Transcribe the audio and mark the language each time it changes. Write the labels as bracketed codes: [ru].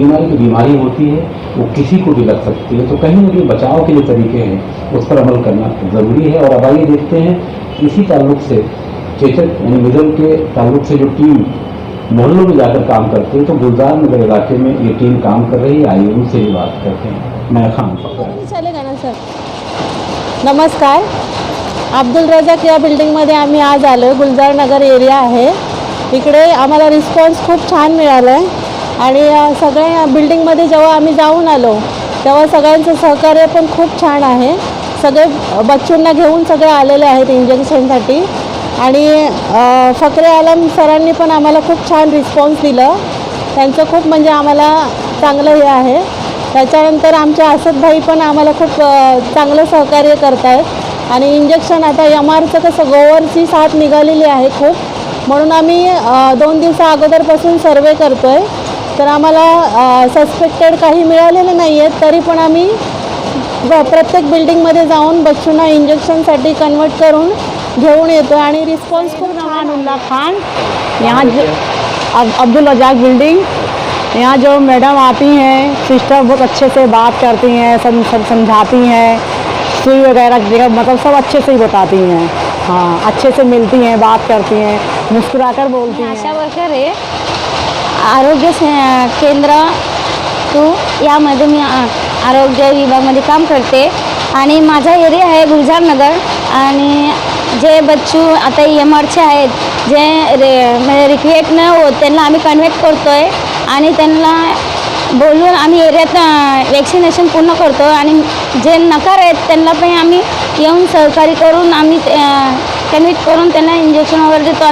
[hi] बीमारी जो बीमारी होती है वो किसी को भी लग सकती है, तो कहीं ना कहीं बचाव के जो तरीके हैं उस पर अमल करना जरूरी है। और अब आइए देखते हैं इसी ताल्लुक से, चेचक यानी मिजल के ताल्लुक से जो टीम मोहल्लों में जाकर काम करती है, तो गुलजार नगर इलाके में ये टीम काम कर रही है। आइए उनसे भी बात करते हैं। मैं खान चालेगा ना सर? [mr] नमस्कार, अब्दुल रजाक या बिल्डिंगमध्ये आम्ही आज आलो. गुलजार नगर एरिया आहे. इकडे आम्हाला रिस्पॉन्स खूप छान मिळाला आहे आणि सगळ्या बिल्डिंगमध्ये जेव्हा आम्ही जाऊन आलो तेव्हा सगळ्यांचं सहकार्य पण खूप छान आहे. सगळे बच्चूंना घेऊन सगळे आलेले आहेत इंजेक्शनसाठी आणि फकरे आलम सरांनी पण आम्हाला खूप छान रिस्पॉन्स दिलं. त्यांचं खूप म्हणजे आम्हाला चांगलं हे आहे. त्याच्यानंतर आमचे असदभाई पण आम्हाला खूप चांगलं सहकार्य करत आहेत आणि इंजेक्शन आता एमआरचं कसं गोवरची साथ निघालेली आहे खूप, म्हणून आम्ही 2 दिवसा अगोदरपासून सर्वे करतो आहे. तर आम्हाला सस्पेक्टेड काही मिळालेले नाही आहेत, तरी पण आम्ही प्रत्येक बिल्डिंगमध्ये जाऊन बच्चूंना इंजेक्शनसाठी कन्वर्ट करून घेऊन येतो आणि रिस्पॉन्स खूप छान. [hi] उल्ला खान यहाँ अब्दुल रजाक बिल्डिंग, यहाँ जो मैडम आती हैं सिस्टर बहुत अच्छे से बात करती हैं, सब समझाती हैं, सुई वगैरह मतलब सब अच्छे से ही बताती हैं. हाँ, अच्छे से मिलती हैं, बात करती हैं, मुस्कुराकर बोलती हैं. [mr] आशा वर्कर आहे आरोग्य केंद्र टू यामध्ये मी आरोग्य विभागामध्ये काम करते आणि माझा एरिया आहे गुलजार नगर. आणि जे बच्चू आता एमआरचे आहेत जे रिक्रिएट न होत त्यांना आम्ही कन्व्हर्ट करतो आहे आणि त्यांना बोलून आम्ही एरियात वॅक्सिनेशन पूर्ण करतो आणि जे नकार आहेत त्यांना पण आम्ही येऊन सहकार्य करून आम्ही कन्व्हर्ट करून त्यांना इंजेक्शन वगैरे देतो.